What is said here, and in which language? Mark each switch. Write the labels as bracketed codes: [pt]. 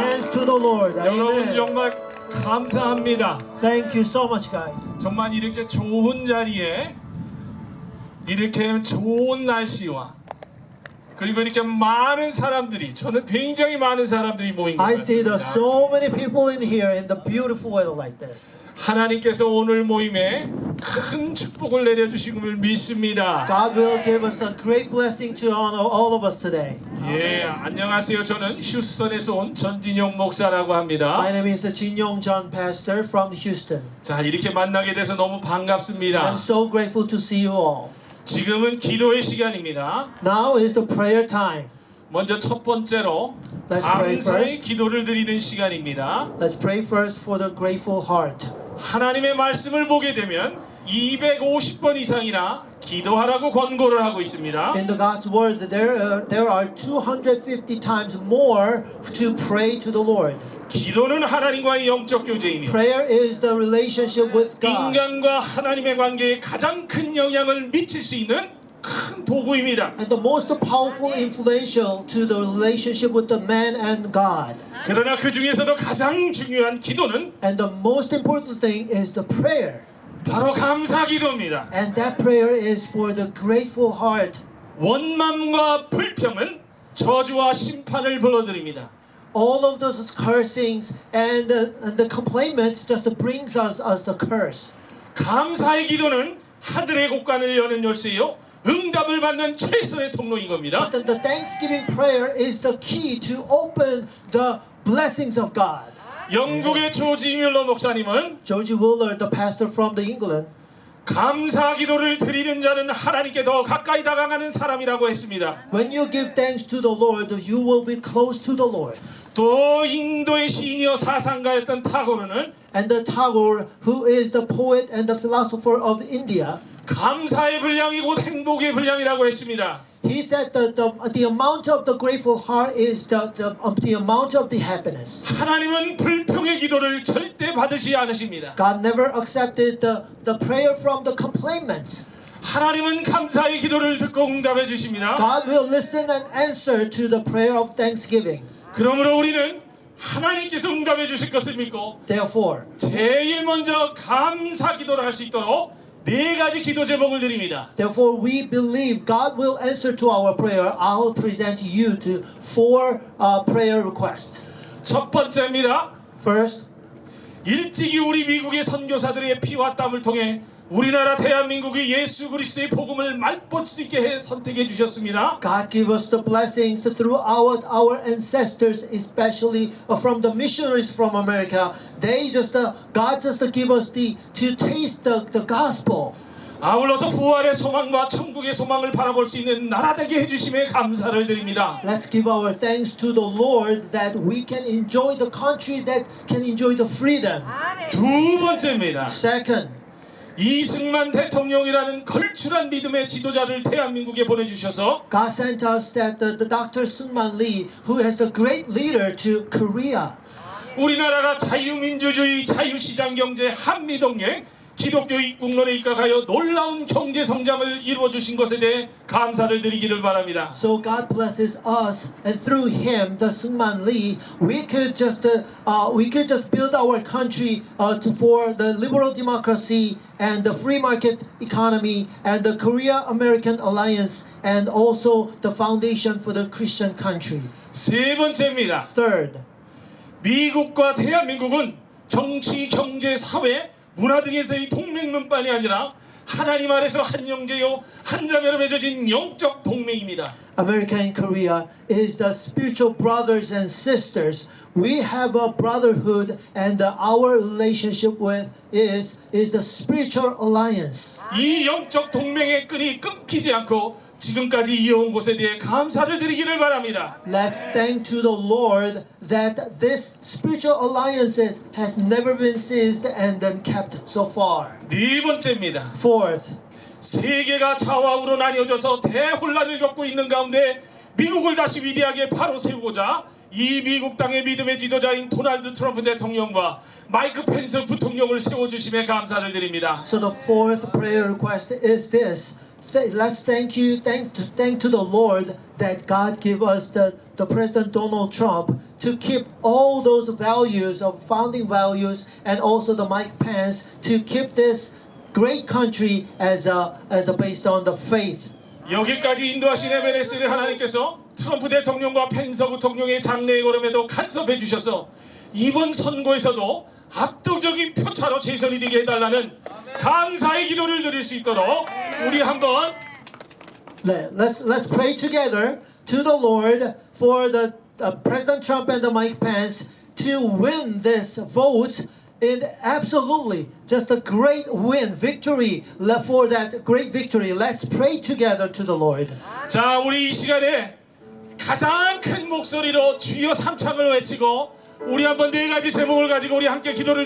[en] hands to the Lord. [ko] 여러분 [en] Amen. [ko] 정말 감사합니다. [en] Thank you so much, guys. [ko] 정말 이렇게 좋은 자리에 이렇게 좋은 날씨와 그리고 이렇게 많은 사람들이 저는 굉장히 많은 사람들이 모인 것 [en] I see there's [ko] 같습니다. [en] so many people in here in the beautiful weather like this. [ko] 하나님께서 오늘 모임에 큰 축복을 내려주시음을 믿습니다. [en] God will give us a great blessing to all of us today. [ko] 예, 안녕하세요. 저는 휴스턴에서 온 전진용 목사라고 합니다. [en] My name is 진용 John, pastor from Houston. [ko] 자, 이렇게 만나게 돼서 너무 반갑습니다. [en] I'm so grateful to see you all. [ko] 지금은 기도의 시간입니다. [en] Now is the prayer time. [ko] 먼저 첫 번째로 [en] Let's pray [ko] 감사의 [en] first. [ko] 기도를 드리는 시간입니다. [en] Let's pray first for the grateful heart. [ko] 하나님의 말씀을 보게 되면 250번 이상이나 기도하라고 권고를 하고 있습니다. [en] In the God's word, there are 250 times more to pray to the Lord. [ko] 기도는 하나님과의 영적 교제입니다. [en] Prayer is the relationship with God. [ko] 인간과 하나님의 관계에 가장 큰 영향을 미칠 수 있는 큰 도구입니다. [en] And the most powerful influential to the relationship with the man and God. [ko] 그러나 그 중에서도 가장 중요한 기도는 [en] And the most important thing is the prayer. [ko] 바로 감사 기도입니다. [en] And that prayer is for the grateful heart. [ko] 원망과 불평은 저주와 심판을 불러드립니다. [en] All of those cursings and the complaints just brings us the curse. [ko] 감사의 기도는 하늘의 곳간을 여는 열쇠요, 응답을 받는 최선의 통로인 겁니다. [en] But the thanksgiving prayer is the key to open the blessings of God. [ko] 영국의 조지 뮬러 목사님은 [en] George Wheeler, the pastor from the England, [ko] 감사 기도를 드리는 자는 하나님께 더 가까이 다가가는 사람이라고 했습니다. [en] when you give thanks to the Lord, you will be close to the Lord. [ko] 또 인도의 시인이여 사상가였던 타고르는 [en] And the Tagore, who is the poet and the philosopher of India, [ko] 감사의 분량이 곧 행복의 분량이라고 했습니다. [en] he said that the amount of the grateful heart is the amount of the happiness. [ko] 하나님은 불평의 기도를 절대 받으시 않으십니다. [en] God never accepted the prayer from the complainants. [ko] 하나님은 감사의 기도를 듣고 응답해 주십니다. [en] God will listen and answer to the prayer of thanksgiving. [ko] 그러므로 우리는 하나님께서 응답해 주실 것을 믿고 [en] Therefore, [ko] 제일 먼저 감사 기도를 할 수 있도록 네 가지 기도 제목을 드립니다. [en] Therefore, we believe God will answer to our prayer. I'll present you to 4 prayer requests. [ko] 첫 번째입니다. [en] First, [ko] 일찍이 우리 미국의 선교사들의 피와 땀을 통해 우리나라 대한민국이 예수 그리스도의 복음을 맛볼 수 있게 해 선택해 주셨습니다. [en] God give us the blessings through our ancestors, especially from the missionaries from America. God just give us to taste the gospel. [ko] 아울러서 부활의 소망과 천국의 소망을 바라볼 수 있는 나라 되게 해주심에 감사를 드립니다. [en] Let's give our thanks to the Lord that we can enjoy the country that can enjoy the freedom. [ko] 두 번째입니다. [en] Second, [ko] 이승만 대통령이라는 걸출한 믿음의 지도자를 대한민국에 보내주셔서 [en] God sent us that the Dr. Syngman Lee, who is the great leader to Korea. [ko] 우리나라가 자유민주주의, 자유시장 경제, 한미동맹, 기독교 국론에 입각하여 놀라운 경제 성장을 이루어 주신 것에 대해 감사를 드리기를 바랍니다. [en] So God blesses us, and through him, the Syngman Lee, we could just build our country for the liberal democracy and the free market economy and the Korea-American alliance and also the foundation for the Christian country. [ko] 세 번째입니다. [en] Third, [ko] 미국과 대한민국은 정치, 경제, 사회, 문화 등에서의 동맹문만이 아니라 하나님 아래서 한 형제요 한 자매로 맺어진 영적 동맹입니다. [en] America and Korea is the spiritual brothers and sisters. We have a brotherhood, and our relationship with is the spiritual alliance. [ko] 이 영적 동맹의 끈이 끊기지 않고 지금까지 이어온 곳에 대해 감사를 드리기를 바랍니다. [en] Let's thank to the Lord that this spiritual alliances has never been seized and then kept so far. [ko] 네 번째입니다. [en] Fourth, [ko] 세계가 좌우로 나뉘어져서 대혼란을 겪고 있는 가운데 미국을 다시 위대하게 바로 세우고자 이 미국 땅의 믿음의 지도자인 도널드 트럼프 대통령과 마이크 펜스 부통령을 세워주심에 감사를 드립니다. [en] so the fourth prayer request is this. Let's thank to the Lord that God give us the President Donald Trump to keep all those values of founding values and also the Mike Pence to keep this great country as based on the faith. [ko] 여기까지 인도하신 MNS를 하나님께서 트럼프 대통령과 펜서 부통령의 장래의 걸음에도 간섭해 주셔서 이번 선거에서도 압도적인 표차로 재선이 되게 해달라는 감사의 기도를 드릴 수 있도록 우리 한번 [en] Let's pray together to the Lord for the President Trump and the Mike Pence to win this vote. And absolutely, just a great win, victory, for that great victory. Let's pray together to the Lord. [ko] 자, 우리 이 시간에 가장 큰 목소리로 주여 삼창을 외치고 우리 한번 네 가지 제목을 가지고 우리 함께 기도를